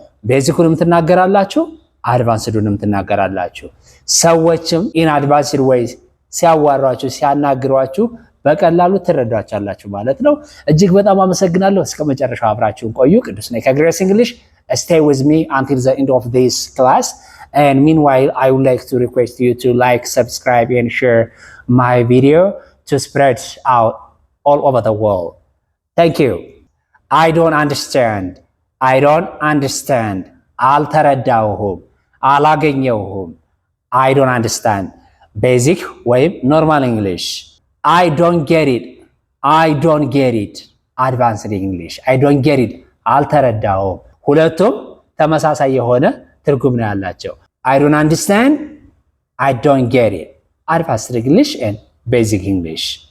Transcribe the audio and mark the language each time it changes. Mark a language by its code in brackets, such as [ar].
[am] ቤዚኩንም ትናገራላችሁ፣ አድቫንስዱንም ትናገራላችሁ። ሰዎችም ኢን አድቫንስድ ወይ ሲያዋሯችሁ ሲያናግሯችሁ በቀላሉ ትረዷቻላችሁ ማለት ነው። እጅግ በጣም አመሰግናለሁ። እስከ መጨረሻው አብራችሁን ቆዩ። ቅዱስ ነኝ ከግሬስ እንግሊሽ። [en] Stay with me until the end of this class. And meanwhile, I would like to request you to like, subscribe, and share my video to spread out all over the world. Thank you. I don't understand. I don't understand. [am] አልተረዳሁም፣ አላገኘሁም። [en] I don't understand. Basic ወይም normal English. I don't get it. I don't get it. Advanced English. I don't get it. [am] አልተረዳሁም። ሁለቱም ተመሳሳይ የሆነ ትርጉም ነው ያላቸው። [en] I don't understand. I don't get it. Advanced English and Basic English.